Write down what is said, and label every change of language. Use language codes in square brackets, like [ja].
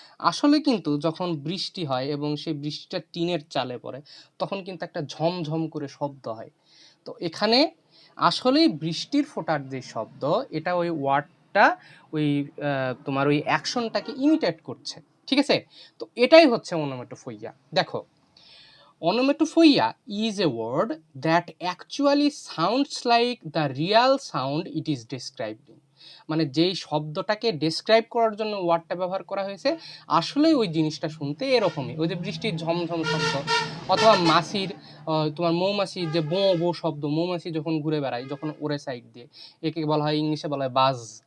[bn] আসলে কিন্তু যখন বৃষ্টি হয় এবং সেই বৃষ্টিটা টিনের চালে পড়ে, তখন কিন্তু একটা ঝমঝম করে শব্দ হয়। তো এখানে আসলেই বৃষ্টির ফোঁটার যে শব্দ, এটা ওই ওয়ার্ডটা ওই তোমার ওই অ্যাকশনটাকে ইমিটেট করছে। ঠিক আছে? তো এটাই হচ্ছে ওনোমেটোফোইয়া। [en] দেখো, onomatopoeia is a word that actually sounds like the real sound it is describing. [bn] মানে যেই শব্দটাকে ডেসক্রাইব করার জন্য ওয়ার্ডটা ব্যবহার করা হয়েছে, আসলে ওই জিনিসটা শুনতে এরকমই। ওই যে বৃষ্টির ঝমঝম শব্দ, অথবা মাছির তোমার মৌমাছির যে বো বো শব্দ, মৌমাছি যখন ঘুরে বেড়ায়, যখন ওরে সাইড দিয়ে, একে বলা হয়, ইংলিশে বলা হয় বাজ।